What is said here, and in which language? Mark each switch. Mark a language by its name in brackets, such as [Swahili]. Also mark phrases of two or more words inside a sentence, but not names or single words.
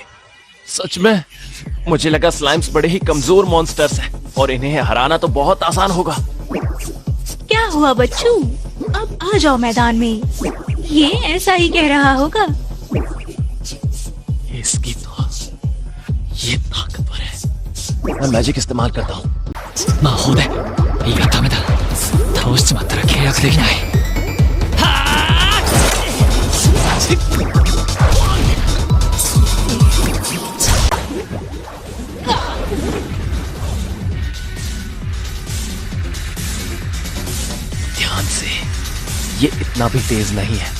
[Hindi] सच में मुझे लगा स्लाइम्स बड़े ही कमजोर मॉन्स्टर्स हैं और इन्हें हराना तो बहुत आसान होगा। क्या हुआ बच्चू? अब आ जाओ मैदान में। ये ऐसा ही कह रहा होगा। इसकी तो ये ताकतवर है। मैं मैजिक इस्तेमाल करता हूँ। [Japanese] 魔法でいやダメだ倒しちまったら契約できない [Hindi] ध्यान से, ये इतना भी तेज नहीं है।